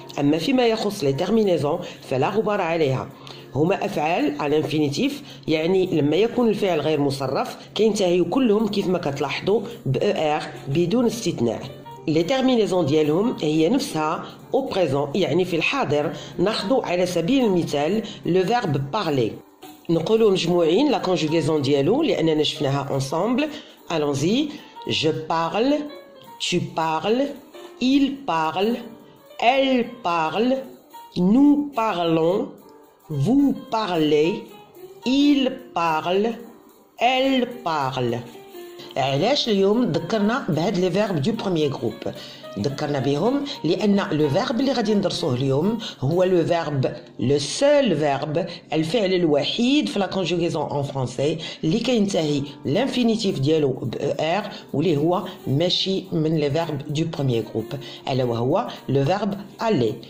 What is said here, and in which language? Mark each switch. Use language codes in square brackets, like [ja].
[ar] اما فيما يخص لي تيرمينيزون فلا غبار عليها. هما افعال على انفينيتيف يعني لما يكون الفعل غير مصرف كينتهيو كلهم كيف ما كتلاحظوا ب بدون استثناء. لي تيرمينيزون ديالهم هي نفسها او بريزون يعني في الحاضر. ناخذوا على سبيل المثال لو فيرب بارلي نقولوا مجموعين لا كونجوغيزون ديالو لاننا شفناها انصامبل. [fr] allons-y. je parle, tu parles, il parle, elle parle, nous parlons, vous parlez, il parle, elle parle. [ar] علاش اليوم ذكرنا بهاد لي فيرب دو بروميير جروب؟ ذكرنا بهم لان لو فيرب اللي غادي ندرسوه اليوم هو لو فيرب لو سول فيرب الفعل الوحيد في لا كونجوغيزون ان فرونسي اللي كينتهي لانفينيتيف ديالو ب ار واللي هو ماشي من لي فيرب دو بروميير جروب الا وهو لو فيرب aller.